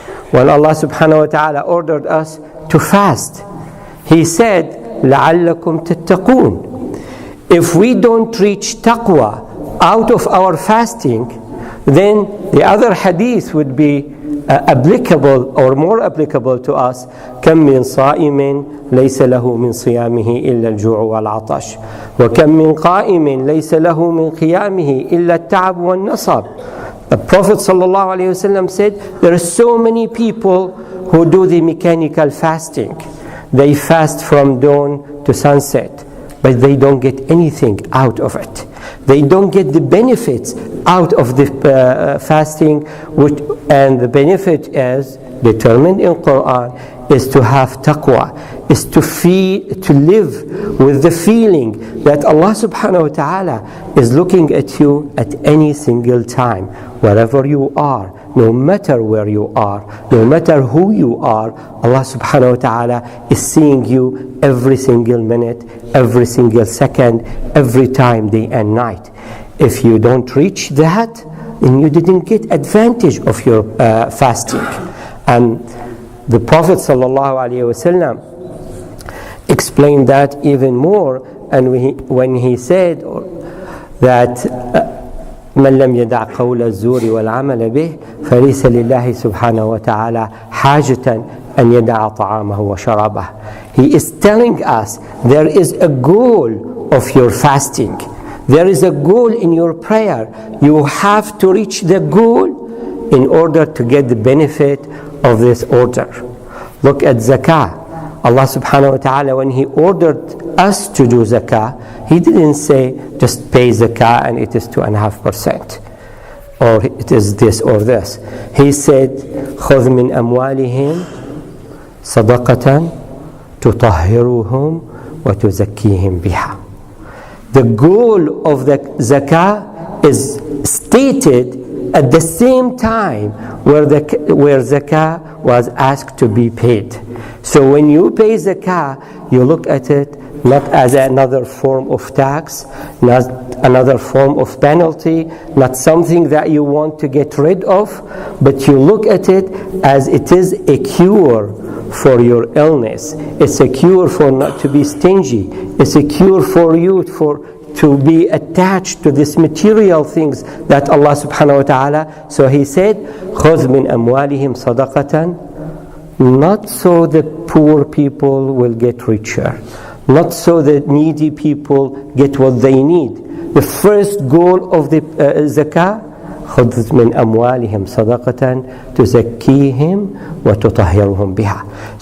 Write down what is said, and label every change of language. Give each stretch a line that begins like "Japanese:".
English: When Allah subhanahu wa ta'ala ordered us to fast, He said,
Arabic: لَعَلَّكُمْ تَتَّقُونَ.
English: If we don't reach taqwa out of our fasting, then the other hadith would be applicable or more applicable to us.
Arabic: كم من صائم ليس له من صيامه إلا الجوع والعطش وكم من قائم ليس له من قيامه إلا التعب والنصب.
English: The Prophet ﷺ said, there are so many people who do the mechanical fasting. They fast from dawn to sunset, but they don't get anything out of it. They don't get the benefits out of the fasting, and the benefit is determined in Quran, is to have taqwa, is to live with the feeling that Allah subhanahu wa ta'ala is looking at you at any single time, wherever you are, no matter where you are, no matter who you are. Allah subhanahu wa ta'ala is seeing you every single minute, every single second, every time, day and night. If you don't reach that, then you didn't get advantage of your fasting. And the Prophet ﷺ explained that even more, and when he said that
Arabic: من لم يدع قول الزور والعمل به فليس لله سبحانه وتعالى حاجة أن يدع طعامه وشرابه.
English: He is telling us there is a goal of your fasting. There is a goal in your prayer. You have to reach the goal in order to get the benefit of this order. Look at zakah. Allah subhanahu wa ta'ala, when He ordered us to do zakah, He didn't say just pay zakah and it is 2.5%, or it is this or this.
Arabic: He said خذ من أموالهم صدقة تطهرهم وتزكيهم بها.
English: The goal of the zakah is stated at the same time where zakah was asked to be paid. So when you pay zakah, you look at it not as another form of tax, not another form of penalty, not something that you want to get rid of, but you look at it as it is a cure for your illness. It's a cure for not to be stingy. It's a cure for you to be attached to these material things that Allah subhanahu wa ta'ala. So He said,
Arabic: خُذْ مِنْ أَمْوَالِهِمْ صَدَقَةً,
English: not so the poor people will get richer, not so the needy people get what they need. The first goal of the zakah,
Arabic: خُذْ مِنْ أَمْوَالِهِمْ صَدَقَةً تُزَكِّيهِمْ وَتُطَهِّرُهُمْ بِهَا.